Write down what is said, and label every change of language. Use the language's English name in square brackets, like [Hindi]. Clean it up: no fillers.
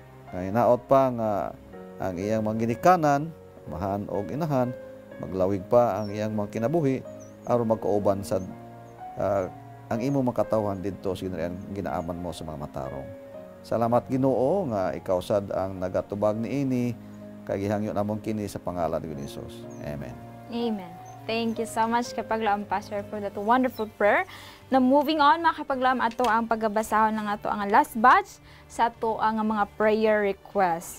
[Cebuano] Hinaot pa nga ang iyang mga ginikanan, mahan o inahan, maglawig pa ang iyang mga kinabuhi, aron magkauban sa ang imo makatawhan didto sa ginaaman mo sa mga matarong. Salamat Ginoo nga ikaw sad ang nagatubag niini, kay gihangyo namon kini sa pangalan ni Jesus. Amen. Amen. [English] Thank you so much Kapaglaom Pastor for that wonderful prayer. [Cebuano] Na moving on mga Kapaglaom, ato ang paggabasahon ng ato ang last batch sa ato ang mga prayer requests.